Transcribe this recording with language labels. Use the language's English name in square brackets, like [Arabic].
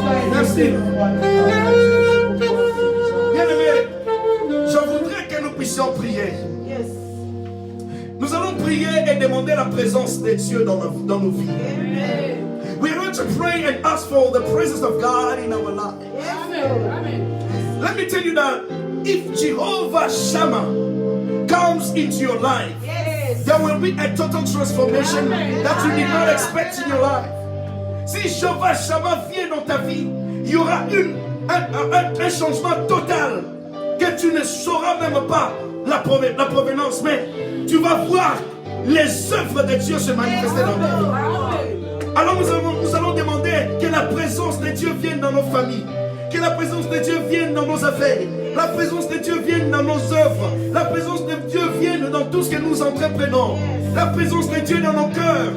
[French] Merci. Bien-aimés, je voudrais que nous puissions prier. Nous allons prier et demander la présence de Dieu dans nos vies. [English] We are going to pray and ask for the presence of God in our life. Let me tell you that if Jehovah Shammah comes into your life, there will be a total transformation that you did not expect in your life. [French] Si Jehovah Shammah vient dans ta vie, il y aura un changement total que tu ne sauras même pas la provenance, mais tu vas voir les œuvres de Dieu se manifester dans ta vie. Alors nous allons demander que la présence de Dieu vienne dans nos familles, que la présence de Dieu vienne dans nos affaires, la présence de Dieu vienne dans nos œuvres, la présence de Dieu vienne dans tout ce que nous entreprenons, la présence de Dieu dans nos cœurs.